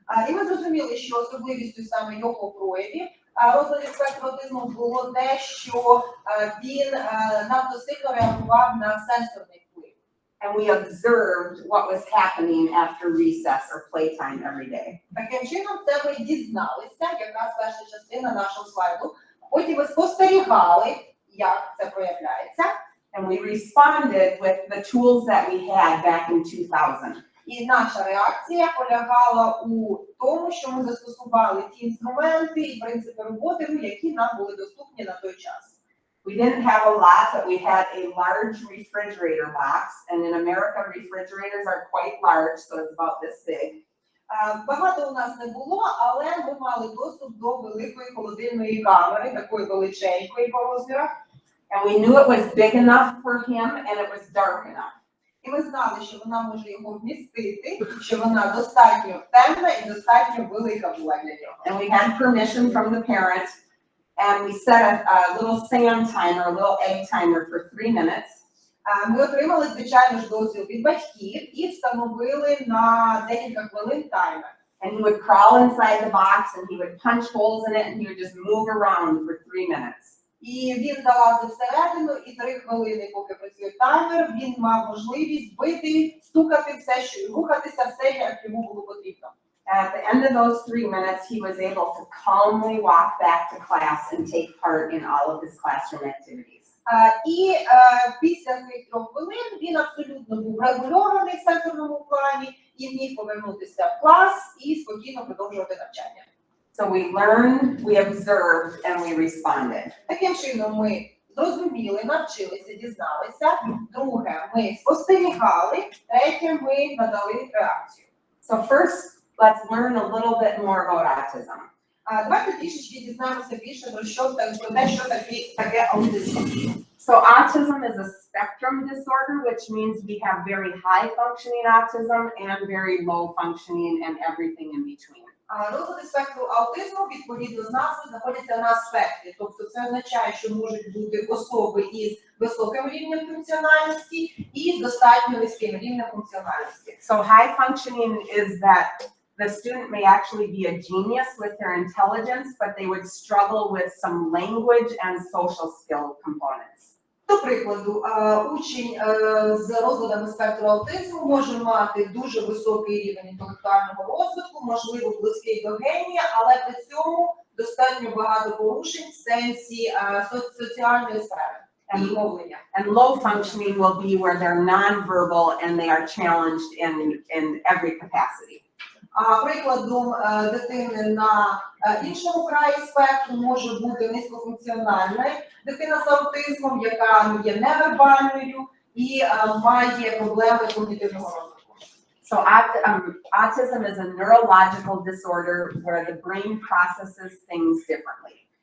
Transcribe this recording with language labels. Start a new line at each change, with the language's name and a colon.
Ukrainian: І ми зрозуміли, що особливістю саме його проявів розладів спектру аутизму було те, що він надто сильно реагував на сенсорний вплив.
English: And we observed what was happening after recess or playtime every day.
Ukrainian: Таким чином, це ми дізналися, якраз перша частина нашого слайду. Потім ми спостерігали, як це проявляється.
English: And we responded with the tools that we had back in 2000.
Ukrainian: І наша реакція полягала у тому, що ми застосували ті інструменти і принципи роботи, які нам були доступні на той час.
English: We didn't have a lot, but we had a large refrigerator box, and in America, refrigerators are quite large, so it's about this big.
Ukrainian: Багато у нас не було, але ми мали доступ до великої холодильної камери, такої величенької по розмірах.
English: And we knew it was big enough for him, and it was dark enough.
Ukrainian: І ми знали, що вона може його вмістити, що вона достатньо темна і достатньо велика була для нього.
English: And we had permission from the parents, and we set a little sand timer, a little egg timer for 3 minutes.
Ukrainian: Ми отримали, звичайно ж, дозвіл від батьків і встановили на декілька хвилин таймер.
English: And he would crawl inside the box, and he would punch holes in it, and he would just move around for 3 minutes.
Ukrainian: І він залазив всередину, і 3 хвилини, поки працює таймер, він мав можливість бити, стукати все, що рухатися все, як йому було потрібно.
English: At the end of those 3 minutes, he was able to calmly walk back to class and take part in all of his classroom activities.
Ukrainian: І після цих 3 хвилин він абсолютно був регульований в сенсорному плані і міг повернутися в клас і спокійно продовжувати навчання.
English: So we learned, we observed, and we responded.
Ukrainian: Таким чином ми зрозуміли, навчилися, дізналися. Друге, ми спостерігали. Третє, ми надали реакцію.
English: So first, let's learn a little bit more about autism.
Ukrainian: Давайте трішечки дізнаємося більше про те, що таке аутизм.
English: So autism is a spectrum disorder, which means we have very high functioning autism and very low functioning and everything in between.
Ukrainian: Розлади спектру аутизму, відповідно з назви, знаходяться на спектрі. Тобто це означає, що можуть бути особи із високим рівнем функціональності і з достатньо низьким рівнем функціональності.
English: So high functioning is that the student may actually be a genius with their intelligence, but they would struggle with some language and social skill components.
Ukrainian: До прикладу, учень з розладами спектру аутизму може мати дуже високий рівень інтелектуального розвитку, можливо, близький до генія, але при цьому достатньо багато порушень в сенсі соціальної сфери і мовлення.
English: And low functioning will be where they're nonverbal and they are challenged in every capacity.
Ukrainian: А прикладом дитини на іншому краї спектру може бути низькофункціональна дитина з аутизмом, яка є невербальною і має проблеми когнітивного розвитку.
English: So autism is a neurological disorder where the brain processes things differently.